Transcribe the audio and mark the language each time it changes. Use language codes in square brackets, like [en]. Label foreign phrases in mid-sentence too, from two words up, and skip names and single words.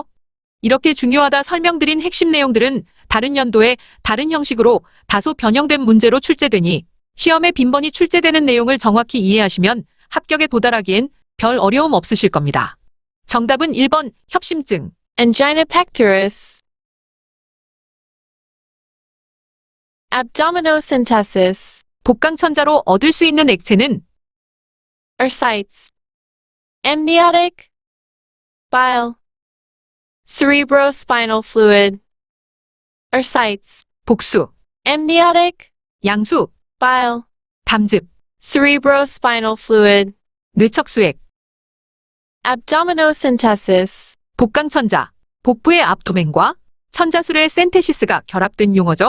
[ko] 이렇게 중요하다 설명드린 핵심 내용들은 다른 연도에 다른 형식으로 다소 변형된 문제로 출제되니 시험에 빈번히 출제되는 내용을 정확히 이해하시면 합격에 도달하기엔 별 어려움 없으실 겁니다. 정답은 1번 협심증. [en] Angina pectoris. Abdominocentesis. [ko] 복강천자로 얻을 수 있는 액체는 [en] Ascites. Amniotic. Bile. Cerebrospinal fluid. Ascites. [ko] 복수, [en] Amniotic. [ko] 양수, [en] Bile. [ko] 담즙, [en] Cerebrospinal fluid. [ko] 뇌척수액, [en] Abdominocentesis. [ko] 복강천자, 복부의 압도멘과 천자술의 센테시스가 결합된 용어죠.